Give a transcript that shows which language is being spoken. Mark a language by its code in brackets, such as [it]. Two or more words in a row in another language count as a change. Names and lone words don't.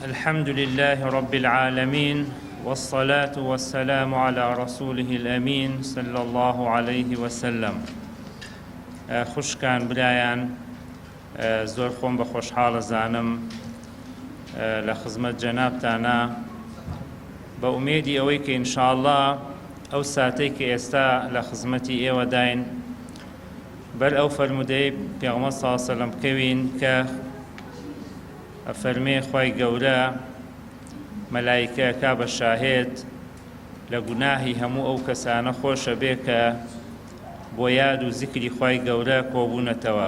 [ar] الحمد لله رب العالمين والصلاة والسلام على رسوله الأمين صلى الله عليه وسلم. [ckb] خوشکان برایان زۆر خۆم بە خۆشحاڵە زانم لە خزمەت جەنابتانە بە ئومێدی ئەوەی کە ئینشاءالله ئەو ساتەی کە ئێستا لە خزمەتی ئێوە داین بەر ئەو فەرمودەی پێغەمبەر [ar] صلی الله علیه و سلم [ckb] بکەوین کە ئەفەرمێ خوای گەورە مەلایکەکە بە شاهێد لە گوناهی هەموو ئەو کەسانە خۆشە بێ کە بۆ یاد و زیکری خوای گەورە کۆبوونەتەوە.